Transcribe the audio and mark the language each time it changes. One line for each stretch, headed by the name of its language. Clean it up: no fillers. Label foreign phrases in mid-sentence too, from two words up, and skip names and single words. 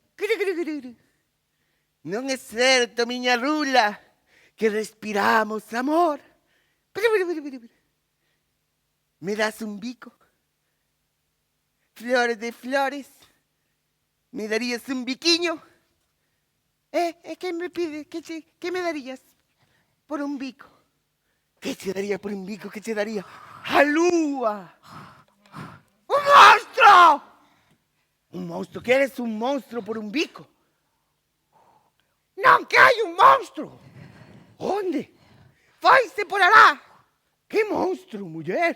Galician: Non é certo, miña rula, que respiramos amor. Me das un bico? Flores de flores. Me darías un biquiño? ¿Qué me pide? ¿Qué me darías por un bico? ¿Qué te daría por un bico? ¿Qué te daría? ¡A lúa! ¡Un monstruo! Un monstruo? Queres un monstruo por un bico? Non que hai un monstruo! Onde? Foise por alá! Que monstruo, muller?